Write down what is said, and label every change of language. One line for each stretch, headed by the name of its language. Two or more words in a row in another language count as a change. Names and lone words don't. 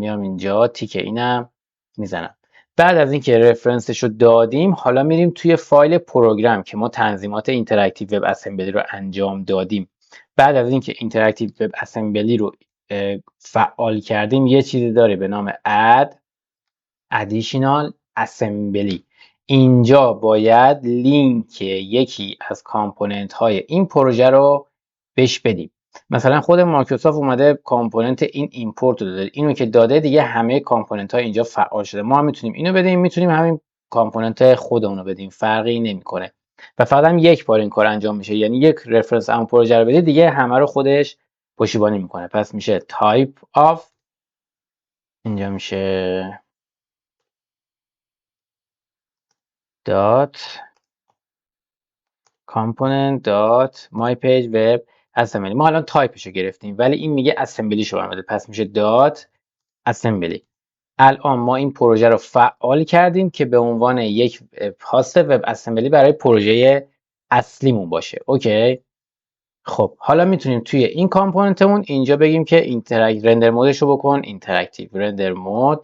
Persian: میام اینجا تیک اینم میزنم. بعد از اینکه رفرنسش رو دادیم حالا میریم توی فایل پروگرام که ما تنظیمات
English: interactive web assembly
Persian: رو انجام دادیم. بعد از اینکه
English: interactive web assembly
Persian: رو فعال کردیم یه چیزی داره به نام
English: add additional assembly.
Persian: اینجا باید لینک یکی از کامپوننت های این پروژه رو بهش بدیم. مثلا خود مایکروسافت اومده کامپوننت این ایمپورت رو داده، اینو که داده دیگه همه کامپوننت ها اینجا فعال شده. ما هم میتونیم اینو بدیم، میتونیم همین کامپوننت خودمون رو بدیم، فرقی نمیکنه و فقط هم یک بار این کار انجام میشه. یعنی یک رفرنس اون پروژه رو بدید دیگه همه رو خودش پشتیبانی میکنه. پس میشه
English: type of،
Persian: اینجا میشه
English: dot component dot my page web assembly.
Persian: ما الان تایپش رو گرفتیم ولی این میگه اسمبلی شو برام بده، پس میشه
English: dot assembly.
Persian: الان ما این پروژه رو فعال کردیم که به عنوان یک
English: host web assembly
Persian: برای پروژه اصلیمون باشه. اوکی. خب حالا میتونیم توی این کامپوننتمون اینجا بگیم که رندر مودش رو بکن
English: interactive render mode.